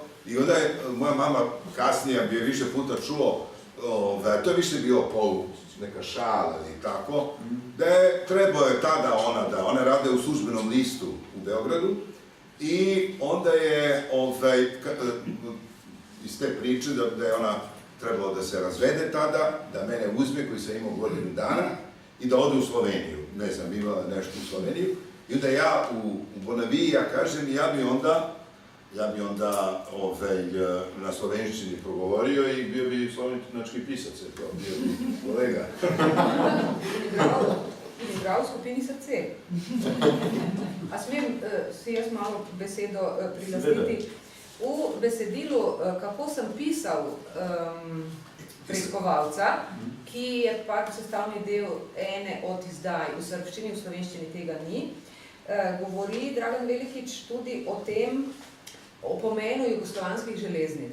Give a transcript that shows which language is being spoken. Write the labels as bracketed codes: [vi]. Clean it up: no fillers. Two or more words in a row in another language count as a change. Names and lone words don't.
[sr] I onda je moja mama kasnije bi je više puta čuo, to je više bilo neka šala ili tako, da je trebao je tada ona rade u službenom listu u Beogradu i onda je iz te priče da je ona trebalo da se razvede tada, da mene uzme koji sam imao godinu dana i da ode u Sloveniju. Ne znam, imala nešto u Sloveniju. I onda ja u Bonaviji, ja kažem, ja bi onda na slovenščini progovorio i bio bi slovenački pisac, bio bi kolega. [sl] Igral v skupini Srce. A smem si jaz malo besedo prilastiti? V besedilu, kako sem pisal preiskovalca, ki je pač sestavni del ene od izdaj v srbščini, v slovenščini tega ni, govori Dragan Velikič tudi o tem, o pomenu jugoslovanskih železnic.